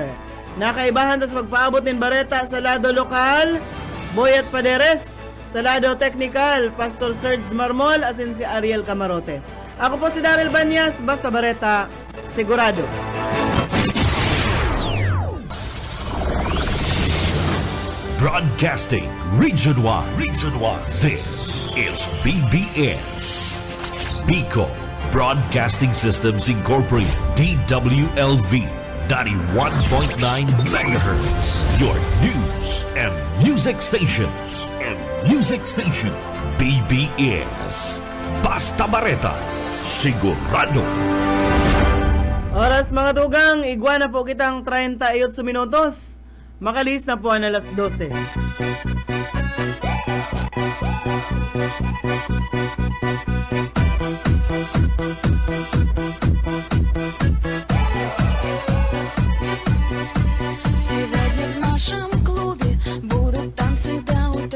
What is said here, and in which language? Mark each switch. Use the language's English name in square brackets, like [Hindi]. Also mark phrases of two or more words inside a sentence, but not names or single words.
[Bikol] Nakaibahan sa pagpaabot ng bareta sa lado lokal, Boyet Paderes, sa lado technical, Pastor Serge Marmol, asin si Ariel Camarote. Ako po si Daryl Banyas, basta bareta, sigurado. [English] Broadcasting Region 1. Region 1. This is BBS. Bicol Broadcasting Systems Incorporated. DWLV 91.9 MHz. Your news and music stations. [Bikol] BBS. Basta Bareta. Sigurado. Oras mga tugang, igwa na po kitang 38 minutos. Makalis na po ang alas 12. [Russian] Сегодня в нашем клубе будут танцы до утра.